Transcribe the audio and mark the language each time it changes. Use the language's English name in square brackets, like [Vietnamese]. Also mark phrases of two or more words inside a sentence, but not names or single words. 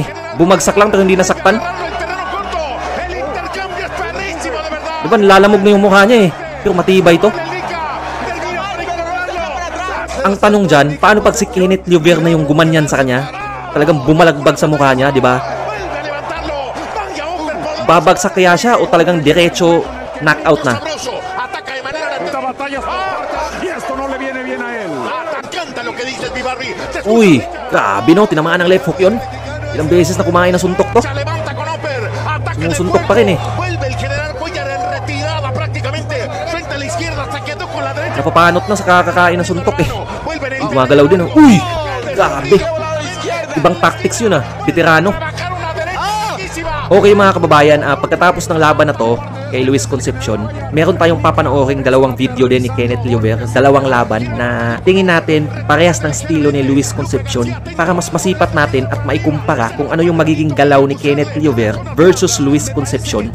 [Filipino] Bumagsak lang pero hindi nasaktan. Diba, lalamog na yung mukha niya eh. Pero matibay to. Ang tanong dyan, paano pag si Kenneth Llover na yung gumanyan sa kanya? Talagang bumalagbag sa mukha niya, diba? Babagsak kaya siya o talagang diretso knockout na. [Spanish] Ataca de manera Esta batalla y esto no le viene bien a él. Canta lo que dice el Bibarri. [Filipino] Uy, grabe no, tinamaan ng left hook yun. Ilang beses na kumain na suntok to. [Spanish] Se levanta con upper. Ataque de [Filipino] Sumusuntok pa [Spanish] cuerpo. [Filipino] rin eh. [Spanish] Vuelve el general Cuellar en retirada prácticamente. Frente a la izquierda. Se quedó con la derecha. [Filipino] Napapanot na sa kakakain ng suntok eh. [Spanish] Vuelve en el [Filipino] Gumagalaw din oh. Uy, grabe. Ibang tactics yun ah, veterano. [Spanish] Bajar una derecha. [Filipino] Okay mga kababayan, pagkatapos ng laban na to kay Luis Concepcion, meron tayong papanooring dalawang video din ni Kenneth Llover, dalawang laban na tingin natin parehas ng estilo ni Luis Concepcion para mas masipat natin at maikumpara kung ano yung magiging galaw ni Kenneth Llover versus Luis Concepcion.